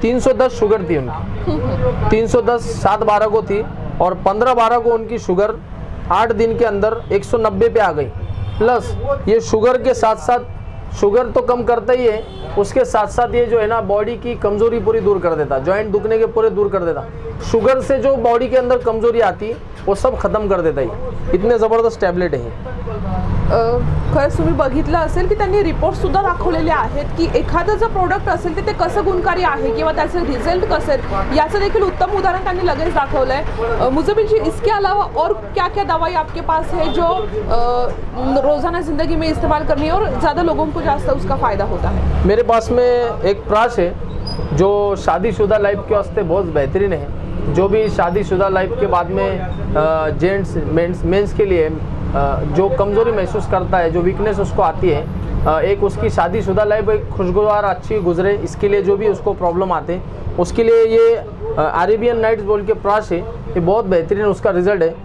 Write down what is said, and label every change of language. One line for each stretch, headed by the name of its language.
Hindi: 310 sugar थी उनकी, 310 7-12 को थी और 15-12 को उनकी शुगर 8 दिन के अंदर 190 पे आ गई। प्लस ये शुगर के साथ साथ, शुगर तो कम करता ही है, उसके साथ साथ ये जो है ना बॉडी की कमज़ोरी पूरी दूर कर देता, जॉइंट दुखने के पूरे दूर कर देता। शुगर से जो बॉडी के अंदर कमज़ोरी आती वो सब ख़त्म कर देता ही। इतने ज़बरदस्त टॅबलेट आहे।
Marathi: खरंच तुम्ही बघितलं असेल की त्यांनी रिपोर्टसुद्धा दाखवलेले आहेत की एखादं जर प्रोडक्ट असेल तर ते कसं गुणकारी आहे किंवा त्याचे रिझल्ट कसे आहेत याचं देखील उत्तम उदाहरण त्यांनी लगेच दाखवलं आहे।
Hindi: मुझबिल जी, इसके अलावा और क्या क्या दवाई आपके पास है जो रोज़ाना ज़िंदगी में इस्तेमाल करनी है और ज़्यादा लोगों को जास्त उसका फ़ायदा होता है? मेरे पास में एक प्राश है जो शादीशुदा लाइफ के वास्ते बहुत बेहतरीन है। जो भी शादीशुदा लाइफ के बाद में जेंट्स मेंस के लिए जो कमज़ोरी महसूस करता है, जो वीकनेस उसको आती है, एक उसकी शादीशुदा लाइफ एक खुशगवार अच्छी गुजरे, इसके लिए जो भी उसको प्रॉब्लम आते हैं उसके लिए ये अरेबियन नाइट्स बोल के प्राश है, ये बहुत बेहतरीन उसका रिज़ल्ट है।